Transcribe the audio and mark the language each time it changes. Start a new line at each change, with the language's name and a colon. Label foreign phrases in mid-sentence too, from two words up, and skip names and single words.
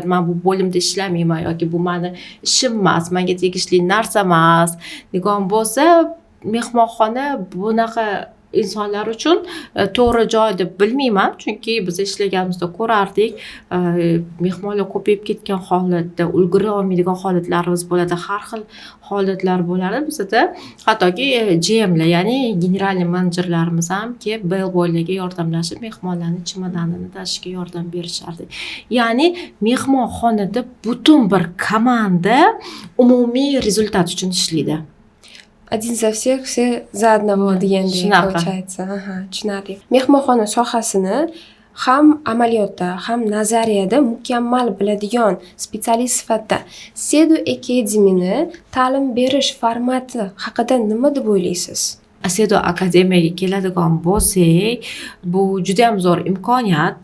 Uzbek: Men bu bo'limda ishlamayman yoki bu meni ishim emas, menga tegishli narsa emas degan bo'lsa, mehmonxona bunaqa insonlar uchun to'g'ri joy deb bilmayman, chunki biz ishlaganimizda ko'rardik, mehmonlar ko'payib ketgan holatda ulgura olmaydigan holatlarimiz bo'ladi, har xil holatlar bo'ladi bizda. Hattoki GMlar, ya'ni generalniy menejerlarimiz ham kelib bellboylarga yordamlashib, mehmonlarning chemodanini tashishga yordam berishardi. Ya'ni mehmonxonada butun bir komanda umumiy rezultat uchun ishlaydi.
Russian: Один за всех, все за одного degandek получается. Tushunarli.
Uzbek: Mehmonxona sohasini ham amaliyotda, ham nazariyada mukammal biladigan spetsialist sifatida Sedu Academy'ni ta'lim berish formati haqida nima deb o'ylaysiz? Sedu Akademiyaga keladigan bo'lsak, bu juda ham zo'r imkoniyat.